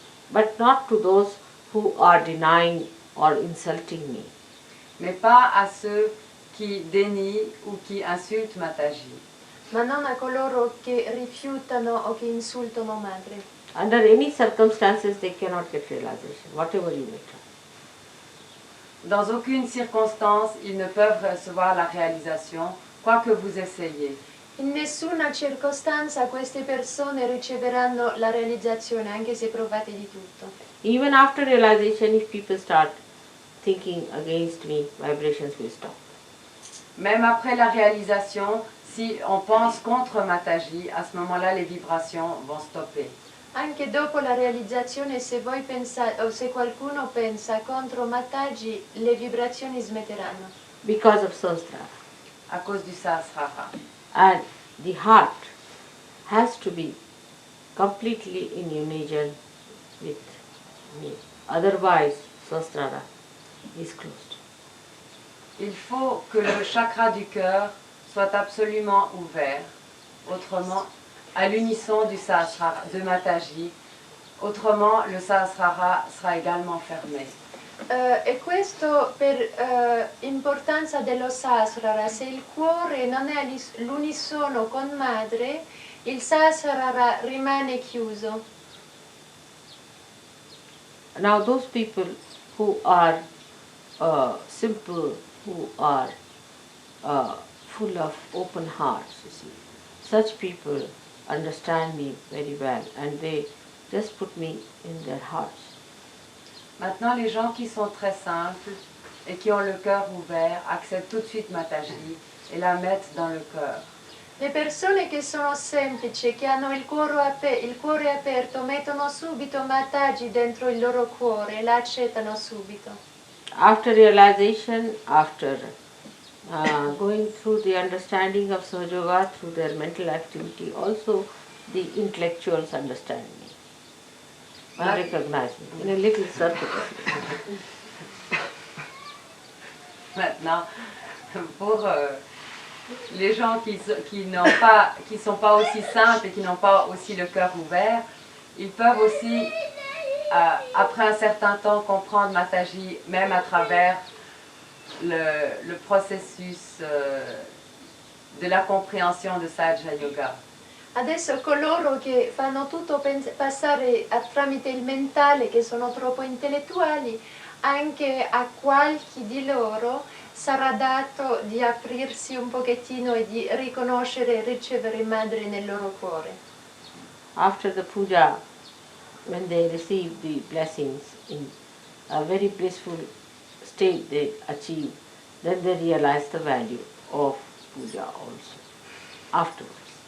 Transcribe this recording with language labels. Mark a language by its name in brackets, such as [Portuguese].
[English] But not to those who are denying or insulting me. [French] Mais pas à ceux qui dénient ou qui insultent Mataji. [Italian] ma non a coloro che rifiutano o che insultano madre. [English] Under any circumstances they cannot get realization, whatever you may try. [French] Dans aucune circonstance, ils ne peuvent recevoir la réalisation, quoi que vous essayiez. [Italian] In nessuna circostanza queste persone riceveranno la realizzazione, anche se provate di tutto. [English] Even after realization, if people start thinking against me, vibrations will stop. [French] Même après la réalisation, si on pense contre Mataji, à ce moment-là, les vibrations vont stopper. [Italian] Anche dopo la realizzazione, se voi pensate o se qualcuno pensa contro Mataji, le vibrazioni smetteranno. [English] Because of Sahasrara. [French] À cause du Sahasrara. [English] And the heart has to be completely in union with me. Otherwise, Sahasrara is closed. [French] Il faut que le chakra du cœur soit absolument ouvert, autrement, à l'unisson du Sahasrara, de Mataji, autrement le Sahasrara sera également fermé. [Italian] E questo per importanza dello Sahasrara. Se il cuore non è all'unisono con madre, il Sahasrara rimane chiuso. [English] Now those people who are simple, who are full of open hearts, you see, such people understand me very well and they just put me in their hearts. [French] Maintenant, les gens qui sont très simples et qui ont le cœur ouvert acceptent tout de suite Mataji et la mettent dans le cœur. [Italian] Le persone che sono semplici, che hanno il cuore aperto, mettono subito Mataji dentro il loro cuore e la accettano subito. [English] After realization, after going through the understanding of Sahaja Yoga through their mental activity, also the intellectuals understand me and recognize me in a little circuit. [French] Maintenant, pour les gens qui sont pas aussi simples et qui n'ont pas aussi le cœur ouvert, ils peuvent aussi, après un certain temps, comprendre Mataji, même à travers le processus de la compréhension de Sahaja Yoga. [Italian] Adesso coloro che fanno tutto passare tramite il mentale, che sono troppo intellettuali, anche a qualche di loro sarà dato di aprirsi un pochettino e di riconoscere e ricevere Madre nel loro cuore. [English] After the puja, when they receive the blessings in a very blissful state they achieve, then they realize the value of puja also, afterwards.